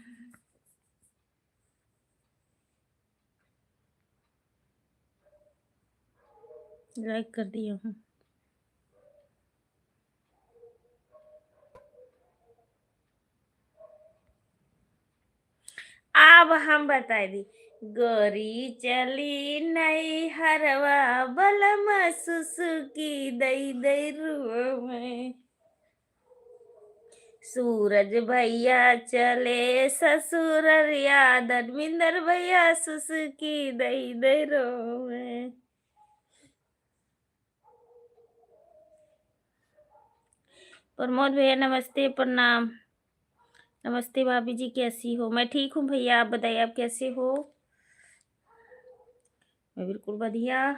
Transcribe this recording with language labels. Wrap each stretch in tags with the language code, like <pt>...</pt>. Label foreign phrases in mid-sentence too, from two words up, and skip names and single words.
<hi>लाइक कर दिया हूँ। अब हम बताए दी।</hi> <bns>गोरी चली नई हरवा, बलम सुसुकी दई दई रुआ में। सूरज भैया चले ससुररिया, धर्मिंदर भैया सुसुकी दई दई रो में।</bns> <hi>प्रमोद भैया नमस्ते, प्रणाम। नमस्ते भाभी जी, कैसी हो? मैं ठीक हूँ भैया, आप बताइए आप कैसे हो? मैं बिल्कुल बढ़िया।</hi>